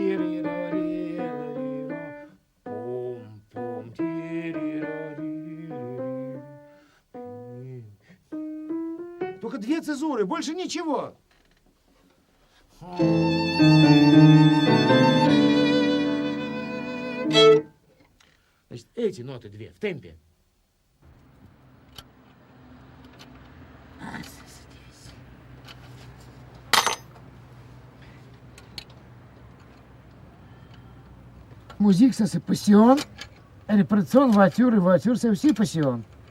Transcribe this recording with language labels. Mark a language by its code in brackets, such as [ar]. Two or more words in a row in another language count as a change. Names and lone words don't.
[ru] Только 2 цезуры, больше ничего. Значит, эти ноты 2 в темпе. [fr] Musique, ça c'est passion. Répétition, voiture, et voiture, c'est aussi passion.